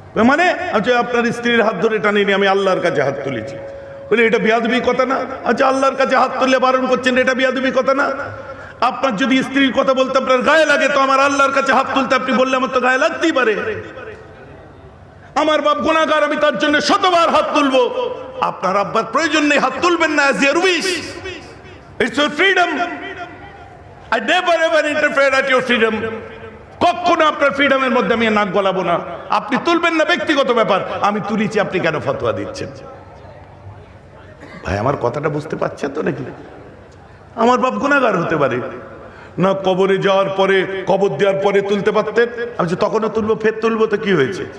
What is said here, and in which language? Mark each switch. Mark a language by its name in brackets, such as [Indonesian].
[Bangla] মানে আচ্ছা আপনার স্ত্রীর হাত ধরে টানিনি, আমি আল্লাহর কাছে হাত তুলেছি। বলে এটা বিয়াদবি কথা না? আচ্ছা আল্লাহর কাছে হাত তুললে বারণ করছেন, এটা বিয়াদবি কথা না? আপনার যদি স্ত্রীর কথা বলতে আপনার গায়ে লাগে, তো আমার আল্লাহর কাছে হাত তুলতে আপনি বললে আমার তো গায়ে লাগতেই পারে। আমার বাপ গুনাহগার, আমি তার জন্য শতবার হাত তুলবো। আপনার আব্বার প্রয়োজন নেই, হাত তুলবেন না, [English] as your wish, it's your freedom, I never ever interfere at your freedom। [Bangla] কখনো আপনার ফ্রিডমের মধ্যে আমি নাক গলাবো না। আপনি তুলবেন না, ব্যক্তিগত ব্যাপার, আমি তুলিছি, আপনি কেন ফতোয়া দিচ্ছেন? ভাই আমার কথাটা বুঝতে পারছেন তো নাকি? আমার বাপ গুনাহগার হতে পারে না, কবরে যাওয়ার পরে, কবর দেওয়ার পরে তুলতে পারতেন, আমি যে তখনও তুলবো, ফের তুলবো, তো কি হয়েছে?